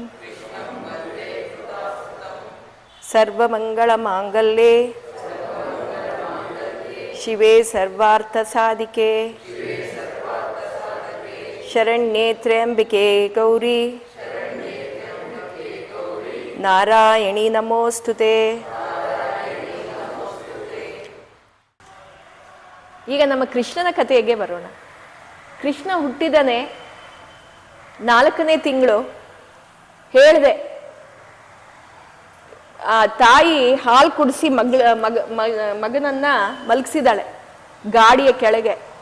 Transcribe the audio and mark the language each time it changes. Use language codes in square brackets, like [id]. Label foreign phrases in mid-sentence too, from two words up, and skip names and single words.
[sa] सर्वमङ्गलमाङ्गल्ये शिवे सर्वार्थसाधिके शरण्ये त्र्यम्बिके गौरी नारायणी नमोस्तुते। [kn] ಈಗ ನಮ್ಮ ಕೃಷ್ಣನ ಕಥೆಗೆ ಬರೋಣ. ಕೃಷ್ಣ ಹುಟ್ಟಿದನೇ 4ನೇ ತಿಂಗಳು. ಹೇಳಿದೆ, ಆ ತಾಯಿ ಹಾಲು ಕುಡಿಸಿ ಮಗನನ್ನ ಮಲಗಿಸಿದಾಳೆ ಗಾಡಿಯ ಕೆಳಗೆ.